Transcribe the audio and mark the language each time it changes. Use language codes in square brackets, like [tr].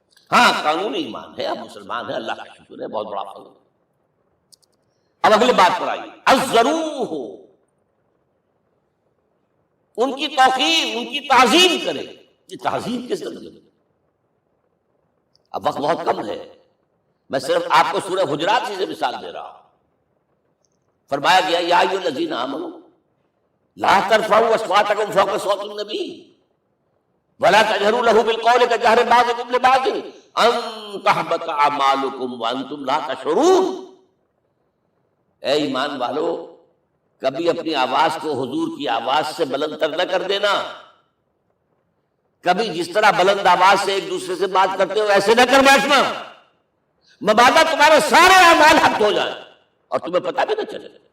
[ur] ہاں قانونی ایمان ہے، اب مسلمان ہے، اللہ کا شکر ہے، بہت بڑا فضل. اب اگلی بات پر آئیے. الضروح، ان کی توقیر، ان کی تعظیم کرے. یہ تعظیم کس درجے میں؟ اب وقت بہت کم ہے، میں صرف آپ کو سورہ حجرات سے مثال دے رہا ہوں. [ar] فرمایا گیا یا ایھا الذین آمنوا لا ترفعوا اصواتکم فوق صوت النبی ولا تجهروا له بالقول كجهر بعضكم لبعض ان تحبط اعمالكم وانتم لا تشعرون. [ur] اے ایمان والو، کبھی اپنی آواز کو حضور کی آواز سے بلند تر نہ کر دینا. کبھی جس طرح بلند آواز سے ایک دوسرے سے بات کرتے ہو ایسے نہ کر بیٹھنا، مبادا تمہارے سارے اعمال حق ہو جائیں اور تمہیں پتہ بھی نہ چلے.